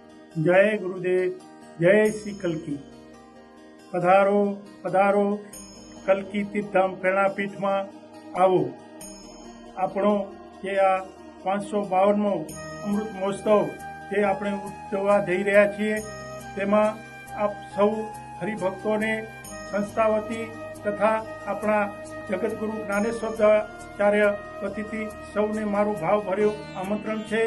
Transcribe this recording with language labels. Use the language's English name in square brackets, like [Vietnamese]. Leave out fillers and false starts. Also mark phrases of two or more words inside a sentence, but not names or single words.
[Hindi] जय गुरुदेव। जय श्री कल्की। पधारो पधारो कल्की तीर्थधाम प्रेरणापीठ में आवो। [Gujarati] આપણો જે આ 552મો અમૃત મહોત્સવ જે આપણે ઉજવવા જઈ રહ્યા છીએ તેમાં આપ સૌ હરિભક્તોને સંસ્થા વતી તથા આપણા જગતગુરુ જ્ઞાનેશ્વરાચાર્ય વતીથી સૌને મારું ભાવભર્યું આમંત્રણ છે।